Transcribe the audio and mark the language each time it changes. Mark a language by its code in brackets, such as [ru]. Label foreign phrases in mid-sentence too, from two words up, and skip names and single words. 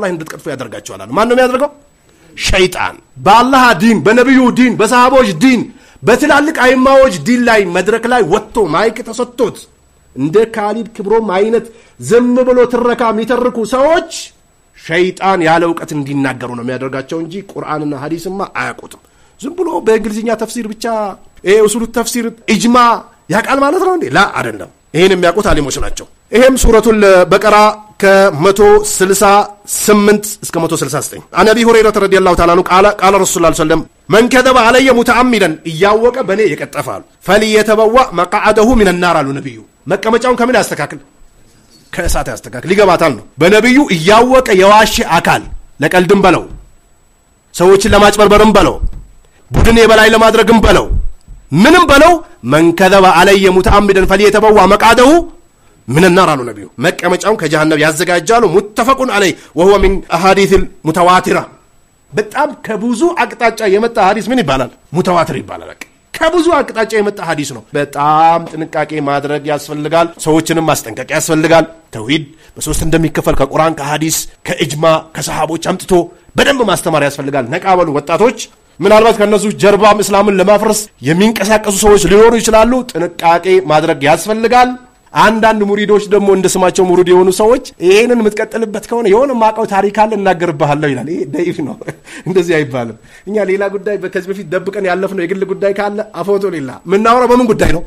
[am] ላይ እንድትቀጥፉ ያደርጋቸዋል ማን ነው የሚያደርገው ሸይጣን በአላህ ዲን በነብዩ ዲን በሰሃቦች ዲን በትላልቅ አይማዎች ዲን ላይ መድረክ ላይ ወጥቶ ማይክ ተሰጥቶት እንደ ካሊድ ክብሮም አይነት ዝም ብሎ ትረካ የሚተርኩ ሰዎች ሸይጣን ያለ ዕውቀት እንዲናገሩ ነው የሚያደርጋቸው እንጂ ቁርአንና ሐዲስማ አያውቁትም ዝም ብሎ በእንግሊዝኛ ተፍሲር ብቻ ኡሱሉ ተፍሲር ኢጅማ ያቃል ማለት ነው እንዴ ላ አይደለም ይሄን የሚያውቁት አሊሞች ናቸው ይሄም ሱረቱል በቀራ ከ168 እስከ 169 [ar] عن أبي هريرة رضي الله تعالى عنه قال رسول الله صلى الله عليه وسلم من كذب علي متعمدا [am] እያወቀ በኔ የቀጠፋል [ar] فليتبوأ مقعده من النار [am] አሉ ነብዩ መቀመጫውን ከምን ያስተካክል ከእሳት ያስተካክል ይገባታል ነው በነብዩ እያወቀ የዋሽ አካል ለቀልድም በለው ሰዎችን ለማጭበርበርም በለው ቡድን የበላይ ለማድረግም በለው ምንም በለው [ar] من كذب علي متعمدا فليتبوأ مقعده من النار [am] አሉ ነብዩ መቀመጫውን ከጀሃነም ያዘጋጃሉ [ar] متفق عليه وهو من احاديث المتواتره [am] በጣም ከብዙ አቅጣጫ የመጣ ሐዲስ ምን ይባላል ሙተዋትር ይባላል ከብዙ አቅጣጫ የመጣ ሐዲስ ነው በጣም ጥንቃቄ ማድረግ ያስፈልጋል ሰዎችንም ማስጠንቀቅ ያስፈልጋል ተውሂድ በሶስት እንደሚከፈል ከቁርአን ከሐዲስ ከኢጅማ ከሰሃቦች አምጥቶ በደንብ ማስተማር ያስፈልጋል ነቃበሉ ወጣቶች ምናልባት ከነሱ ጀርባም እስላምን ለማፍረስ የሚንቀሳቀሱ ሰዎች ሊኖሩ ይችላሉ ጥንቃቄ ማድረግ ያስፈልጋል አንዳንድ ሙሪዶች ደግሞ እንደስማቸው ሙሪድ የሆኑ ሰዎች ይሄንን የምትቀጥልበት ከሆነ የሆነ ማቀው ታሪክ አለ እናገርብሃለሁ ይላል። ይሄ ደይፍ ነው። እንደዚህ አይባልም። እኛ ሌላ ጉዳይ ከዚህ በፊት ደብቀን ያለፍነው የግል ጉዳይ ካለ አፎቶ ሌላ ምናወራው በምን ጉዳይ ነው?